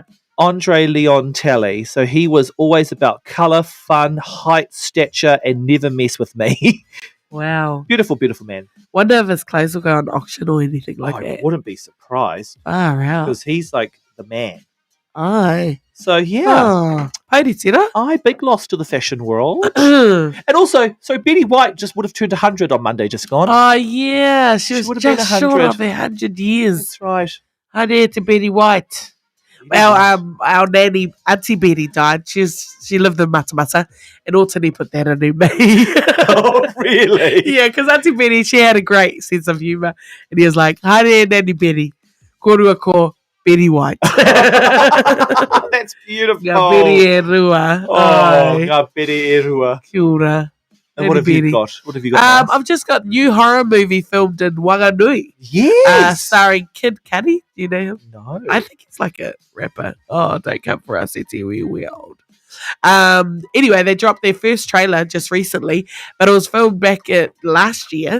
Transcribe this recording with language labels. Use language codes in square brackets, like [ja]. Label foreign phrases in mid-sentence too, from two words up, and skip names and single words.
[en] Andre Leon Talley. So he was always about colour, fun, height, stature, and never mess with me. Wow. Beautiful, beautiful man. Wonder if his clothes will go on auction or anything like I that. wouldn't be surprised Far out. because he's like the man. Aye. So yeah, [mi] Oh. Haere tira. [en] big loss to the fashion world. Oh, And also, so Betty White just would have turned 100 on Monday, just gone. yeah. She was would have been just 100. short of 100 years. That's right. Haere to Betty White. Our nanny, Auntie Betty, died. She lived in Matamata, and Altony put that on her me. Oh, really? Yeah, because Auntie Betty, she had a great sense of humour. And he was like, [mi] Haere Nanny Betty, korua ko Betty White. [en] That's beautiful. [mi] Ngā Betty e rua. [en] Oh, Ai. [mi] ngā Betty e rua. Kia ora. [en] And what have Betty. you got? What have you got? Miles? I've just got new horror movie filmed in Wanganui. Yes. Starring Kid Cudi. Do you know him? No. I think he's like a rapper. Oh, don't come for us, it's we're old. Anyway, they dropped their first trailer just recently, but it was filmed back last year.